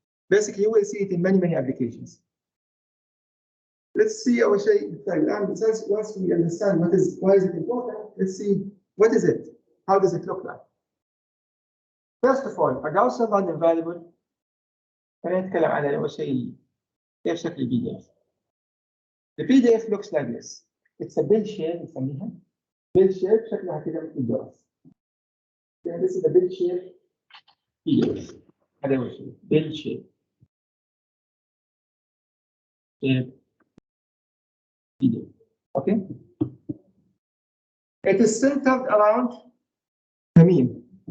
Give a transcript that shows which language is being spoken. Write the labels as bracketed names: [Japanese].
[English] Basically, you will see it in many applications. Let's see our once we understand why is it important, let's see what is it? How does it look like? First of all, a Gaussian random variable [Arabic] خلينا نتكلم على أول شيء كيف شكل الPDF. [English] The PDF looks like this. It's a bell shape نسميها. [Arabic] Bell shape شكلها كده مثل الجرس. [English] Then this is a bell shape PDF. [Arabic] هذا أول شيء. Bell shape. [English] PDF. Okay. It is centered around the mean.